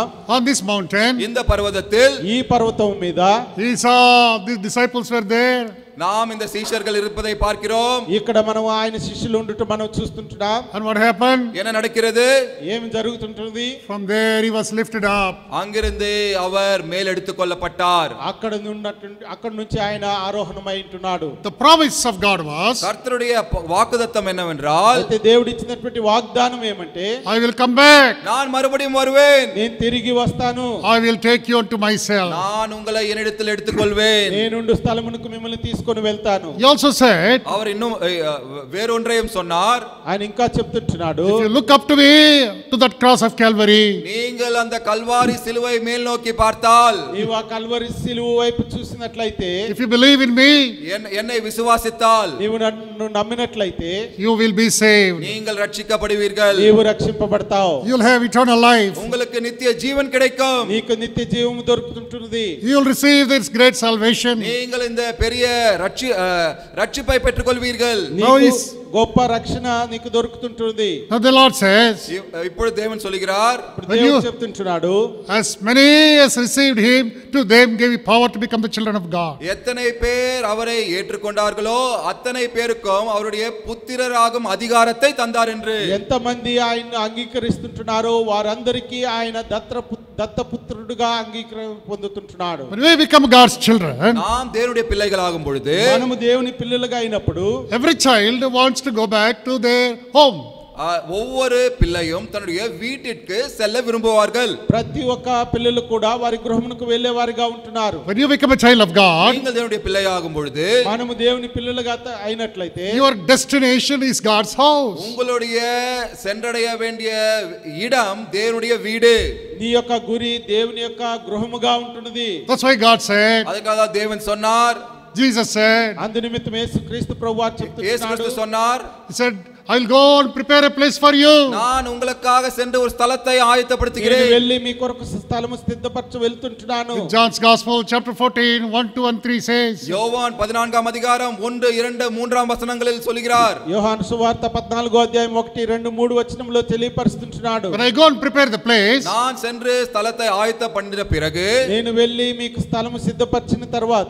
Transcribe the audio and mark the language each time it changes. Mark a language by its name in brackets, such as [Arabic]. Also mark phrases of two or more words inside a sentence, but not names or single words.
[English] On this mountain, [Tamil] இந்த பர்வதத்தில் [Telugu] ఈ పర్వతం మీద [English] he saw the disciples were there. [Tamil] நாம் இந்த சீஷர்கள் இருப்பதை பார்க்கிறோம். [Telugu] ఇక్కడ మనం ఆయన శిష్యులు ఉండుట మనం చూస్తుంటున్నాం. [English] And what happened? [Tamil] என்ன நடக்கிறது? [Telugu] ఏమి జరుగుతుంటుంది? [English] From there he was lifted up. [Tamil] அங்கிருந்து அவர் மேல் எடுத்துக் கொள்ளப்பட்டார். [Telugu] అక్కడ నుంచి ఆయన ఆరోహణమై ఉంటున్నాడు. [English] The promise of God was, [Tamil] கர்த்தருடைய வாக்குத்தத்தம் என்னவென்றால், [Telugu] అయితే దేవుడు ఇచ్చినటువంటి వాగ్దానం ఏమంటే, [English] I will come back. [Tamil] நான் மறுபடியும் வருவேன். [Telugu] నేను తిరిగి వస్తాను. [English] I will take you unto myself. [Tamil] நான் உங்களை என்னிடத்தில் எடுத்துக்கொள்வேன். [Telugu] నేనుండు స్థలమునకు మిమ్మల్ని తీసుకొని వెళ్తాను. [English] He also said, [Tamil] அவர் இன்னும் வேறொன்றையும் சொன்னார். [Telugu] ఆయన ఇంకా చెప్తుంటున్నాడు, [English] if you look up to me, to that cross of Calvary, [Tamil] நீங்கள் அந்த கல்வாரி சிலுவை மேல் நோக்கி பார்த்தால், [Telugu] నీవు ఆ కల్వరి సిలువ వైపు చూసినట్లయితే, [English] if you believe in me, [Tamil] என்னை விசுவாசித்தால், [Telugu] నీవు నన్ను నమ్మినట్లయితే [English] you will be saved. [Tamil] நீங்கள் ரட்சிக்கப்படுவீர்கள். [Telugu] నీవు రక్షింపబడతావు. [English] You'll have eternal life. [Tamil] உங்களுக்கு நித்திய ஜீவன் கிடைக்கும். [Telugu] నీకు నిత్య జీవము దొరుకుతుంటున్నది. [English] You'll receive this great salvation. [Tamil] நீங்கள் இந்த பெரிய ரட்சிப்பை பெற்றுக்கொள்வீர்கள். [Telugu] నీకు గొప్ప రక్షణ నీకు దొరుకుతుంటుంది. [English] Now the Lord says, [Tamil] இப்பொழுது தேவன் சொல்கிறார், [Telugu] దేవుడు చెప్తుంటున్నాడు, [English] as many as received him, to them gave he power to become the children of God. [Tamil] எத்தனை பேர் அவரை ஏற்றுக்கொண்டார்களோ அத்தனை பேருக்கும் அவருடைய புத்திரராகும் அதிகாரத்தை தந்தார் என்று. [Telugu] ఎంతమంది ఆయన అంగీకరిస్తుంటున్నారో వారందరికీ ఆయన దత్తపుత్రుడుగా అంగీకారం పొందుతుంటున్నాడు. [English] When we become God's children, [Tamil] நாம் தேவனுடைய பிள்ளைகளாகும் பொழுது, [Telugu] మనము దేవుని పిల్లలుగా అయినప్పుడు [English] every child wants to go back to their home. [Tamil] ஒவ்வொரு பிள்ளையும் தன்னுடைய வீட்டிற்கு செல்ல விரும்புவார்கள். [Telugu] ప్రతి ఒక్క పిల్లలు కూడా వారి గృహమునకు వెళ్ళేవారిగా ఉంటున్నారు. [English] When you become a child of God, [Tamil] நீங்கள் தேவனுடைய பிள்ளையாகும் பொழுது, [Telugu] మనము దేవుని పిల్లలుగా అయినట్లయితే [English] your destination is God's house. [Tamil] உங்களுடைய சென்றடைய வேண்டிய இடம் தேவனுடைய வீடு. [Telugu] నీ యొక్క గురి దేవుని యొక్క గృహముగా ఉంటున్నది. [English] That's why God said, [Tamil] அதுக்காக தேவன் சொன்னார், [English] Jesus said, [Telugu] అందు నిమిత్తం యేసుక్రీస్తు ప్రభువారు చెప్తున్నాడు, [Tamil] இயேசு சொன்னார், [English] he said, I'll go and prepare a place for you. [Tamil] நான் உங்களுக்காக சென்று ஒரு ஸ்தலத்தை [Telugu] నేను [Tamil] ஆயத்தப்படுத்துகிறேன். [Telugu] వెళ్ళి మీ కొరకు స్థలము సిద్ధపరచ వెళ్తుంటున్నాను. [English] In John's Gospel, chapter 14, 1, 2 and 3 says, [Tamil] யோவான் 14ஆம் அதிகாரம் 1, 2, 3ஆம் வசனங்களில் சொல்கிறார், [Telugu] యోహాను సువార్త 14వ అధ్యాయం 1, 2, 3 వచనంలో తెలియపరుస్తుంటున్నాడు, [English] when I go and prepare the place, [Tamil] நான் சென்று ஸ்தலத்தை ஆயத்த பண்ணின பிறகு [Telugu] నేను వెళ్ళి మీకు స్థలము సిద్ధపరిచిన తర్వాత